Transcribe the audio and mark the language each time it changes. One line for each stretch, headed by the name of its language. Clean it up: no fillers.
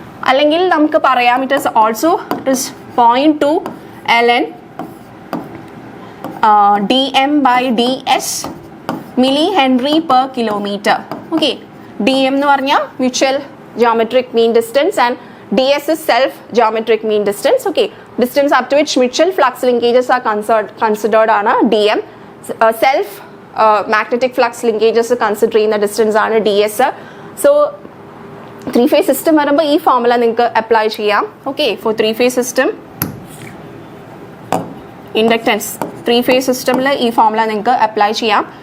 Malayalam: അല്ലെങ്കിൽ നമുക്ക് പറയാം
English: It is also it is 0.2 ln dm/ds milli henry per kilometre. Okay, dm
Malayalam: എന്ന് പറഞ്ഞാൽ
English: Mutual geometric mean distance and ds is self geometric mean distance. Okay, distance up to which mutual flux linkages are considered ആണ് dm. Self magnetic flux linkages consider ചെയ്യുന്ന distance ആണ് ds.
Malayalam: So 3 phase system വരുമ്പോൾ ഈ formula നിങ്ങൾക്ക് apply ചെയ്യാം. Okay, four 3 phase system inductance 3 phase സിസ്റ്റമിൽ ഈ formula നിങ്ങൾക്ക് apply ചെയ്യാം.